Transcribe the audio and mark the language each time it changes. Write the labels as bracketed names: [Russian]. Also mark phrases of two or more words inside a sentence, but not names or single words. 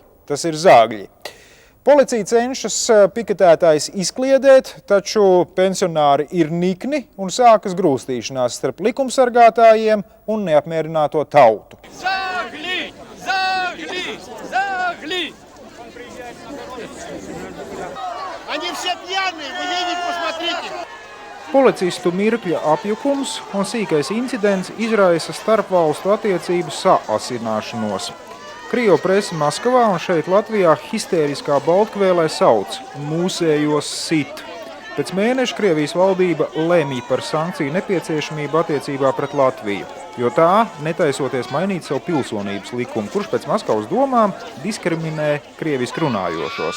[Latvian] Tas ir zāgļi. Policija cenšas piketētājs izkliedēt, taču pensionāri ir nikni un sākas grūstīšanās starp likumsargātājiem un neapmierināto tautu. Zāgļi! Zāgļi! Zāgļi! [Russian] Они все пьяные, вы едете, посмотрите! [Latvian] Policistu mirkļa apjukums un sīkais incidents izraisa starpvalstu attiecību saasināšanos. Krievu presi Maskavā un šeit Latvijā histēriskā Baltkvēlē sauc mūsējos sit. Pēc mēneša Krievijas valdība lemj par sankciju nepieciešamību attiecībā pret Latviju, jo tā netaisoties mainīt savu pilsonības likumu, kurš pēc Maskavas domām diskriminē krieviski runājošos.